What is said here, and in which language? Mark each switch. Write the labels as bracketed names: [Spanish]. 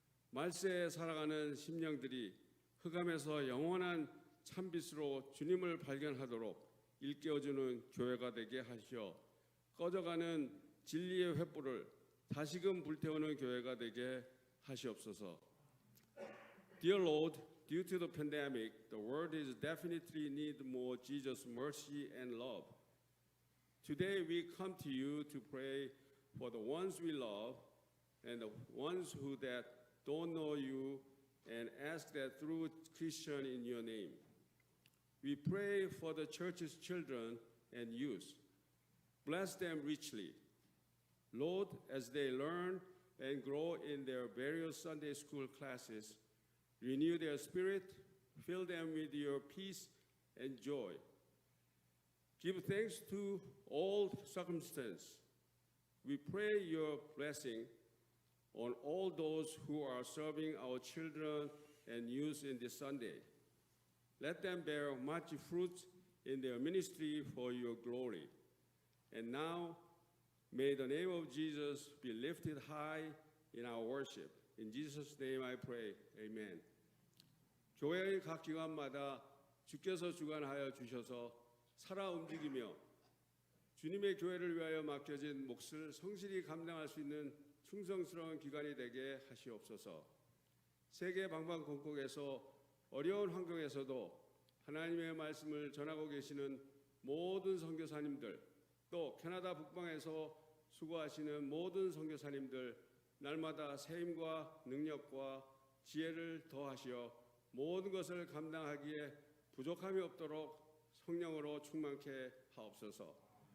[Korean] 말세에 살아가는 심령들이 흑암에서 영원한 참빛으로 주님을 발견하도록 일깨워주는 교회가 되게 하시어 꺼져가는 진리의 횃불을 다시금 불태우는 교회가 되게 하시옵소서. [English] Dear Lord, due to the pandemic, the world is definitely need more Jesus' mercy and love. Today we come to you to pray for the ones we love and the ones who that don't know you and ask that through Christian in your name. We pray for the church's children and youth. Bless them richly. Lord, as they learn and grow in their various Sunday school classes, renew their spirit, fill them with your peace and joy. Give thanks to all circumstances. We pray your blessing on all those who are serving our children and youth in this Sunday. Let them bear much fruit in their ministry for your glory. And now, may the name of Jesus be lifted high in our worship. In Jesus' name I pray. Amen. [Korean] 교회의 각 기관마다 주께서 주관하여 주셔서 살아 움직이며 주님의 교회를 위하여 맡겨진 몫을 성실히 감당할 수 있는 충성스러운 기관이 되게 하시옵소서. 세계 방방곡곡에서 어려운 환경에서도 하나님의 말씀을 전하고 계시는 모든 선교사님들, 또 캐나다 북방에서 수고하시는 모든 선교사님들, 날마다 새 힘과 능력과 지혜를 더하시어 모든 것을 감당하기에 부족함이 없도록 성령으로 충만케 하옵소서.